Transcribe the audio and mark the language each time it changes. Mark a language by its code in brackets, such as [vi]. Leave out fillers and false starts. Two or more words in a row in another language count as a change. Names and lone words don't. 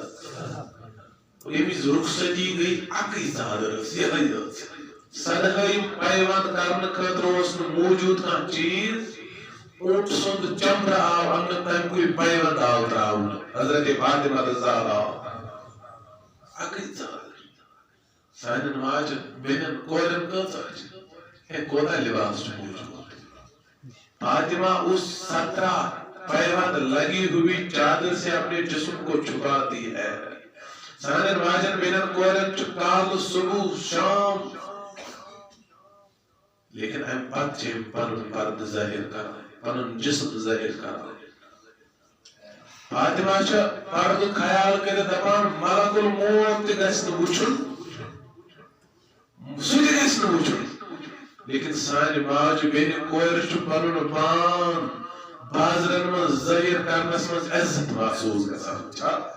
[ks] ییٚمِچ رخصتی گٔے اکٕے ژادر ٲس یِہٕے ٲس سدہٲیِم پیوند کرنہٕ خٲطرٕ اوس نہٕ موٗجوٗد کانٛہہ چیٖز اونٹ سُنٛد چمبرٕ آو اننہٕ تمہِ کُے پیوند آو تراونہٕ حضرت فاطمہ زہرا اکٕے ژادر سانٮ۪ن ماجن بیٚنٮ۪ن کورٮ۪ن کۭژاہ چھِ ہے کوتاہ لباس چھُ موٗجوٗد [ur] فاطمہ اس 17 پیوند لگی ہوئی چادر سے اپنے جسم کو چھپاتی ہے [ks] سانن ماجن بینن کورن کال صبح شام لیکن ام پت پنن پرد ظاہر کران پنن جسم ظاہر کران فاطمہ پرد خیال کر دپان ملک الموت تہ گژھِ نہٕ وٕچھُن سُہ تہِ گژھِ نہٕ وٕچھُن لیکن سانہِ ماجہِ بیٚنہِ کورِ چھُ پنُن پان بازرن منٛز ظٲہر کرنس منٛز عزت محسوٗس گژھان چھا